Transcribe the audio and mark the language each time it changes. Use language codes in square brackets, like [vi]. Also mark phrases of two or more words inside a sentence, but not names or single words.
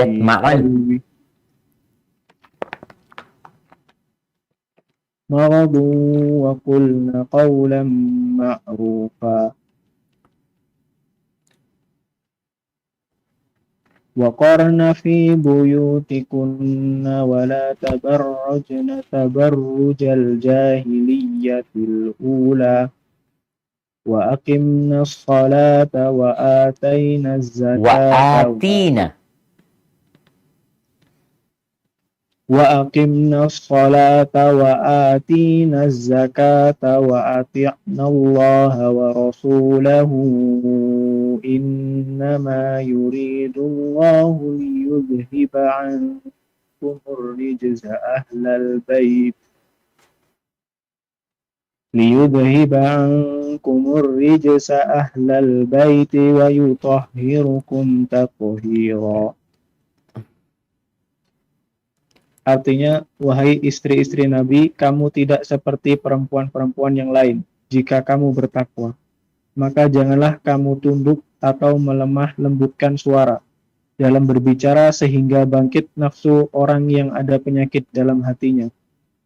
[ar] مرض وقلن قولا معروفا وقرن في بيوتكن ولا تبرجن تبرج الجاهلية الأولى وأقمن الصلاة وآتين الزكاة وأقمنا الصلاة وآتينا الزكاة وأطعنا الله ورسوله إنما يريد الله ليذهب عنكم الرجس أهل البيت ويطهركم تطهيرا. [id] Artinya, wahai istri-istri Nabi, kamu tidak seperti perempuan-perempuan yang lain. Jika kamu bertakwa, maka janganlah kamu tunduk atau melemah lembutkan suara dalam berbicara sehingga bangkit nafsu orang yang ada penyakit dalam hatinya.